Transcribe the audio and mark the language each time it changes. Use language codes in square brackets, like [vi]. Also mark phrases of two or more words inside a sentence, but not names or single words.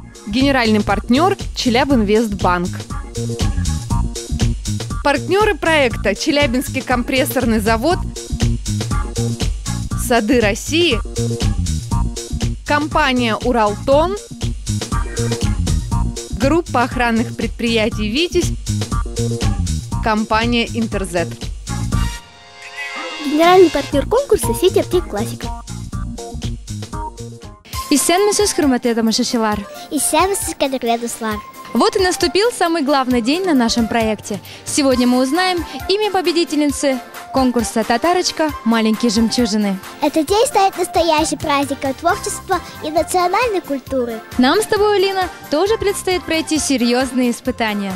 [ru] Генеральный партнер Челябинвестбанк. Партнеры проекта: Челябинский компрессорный завод, Сады России, компания Уралтон, группа охранных предприятий «Витязь», компания «Интерзет». Генеральный партнер конкурса – сеть аптек «Классика». [tt] Исәнмесез, хөрмәтле тамашачылар. Исәнмесез, кадерле дуслар. [ru] Вот и наступил самый главный день на нашем проекте. Сегодня мы узнаем имя победительницы конкурса «Татарочка. Маленькие жемчужины». Этот день станет настоящим праздником творчества и национальной культуры. Нам с тобой, Лина, тоже предстоит пройти серьезные испытания.